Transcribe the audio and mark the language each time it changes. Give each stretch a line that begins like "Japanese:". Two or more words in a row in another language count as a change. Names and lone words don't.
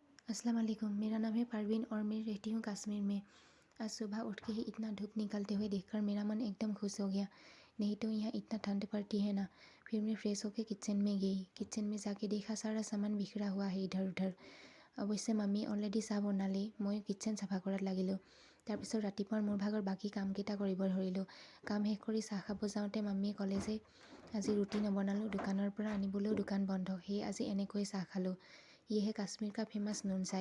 Hindi: अस्सलाम वालेकुम। मेरा नाम है परवीन और मैं रहती हूँ कश्मीर में। आज सुबह उठ के ही इतना धूप निकलते हुए देखकर मेरा मन एकदम खुश हो गया। नहीं तो यहाँ इतना ठंड पड़ती है ना। फिर मैं फ्रेश होकर किचन में गई। किचन में जाके देखा सारा सामान बिखरा हुआ है इधर उधर।
Assamese: অৱশ্যে মামী অলৰেডি চাহ বনালেই। মই কিটচেন চাফা কৰাত লাগিলোঁ। তাৰপিছত ৰাতিপুৱাৰ মোৰ ভাগৰ বাকী কামকেইটা কৰিব ধৰিলোঁ। কাম শেষ কৰি চাহ খাব যাওঁতে মামীয়ে ক'লে যে আজি ৰুটি নবনালোঁ, দোকানৰ পৰা আনিবলৈও দোকান বন্ধ, সেয়ে আজি এনেকৈ চাহ খালোঁ।
Hindi: ये है कश्मीर का फेमस नून चाय।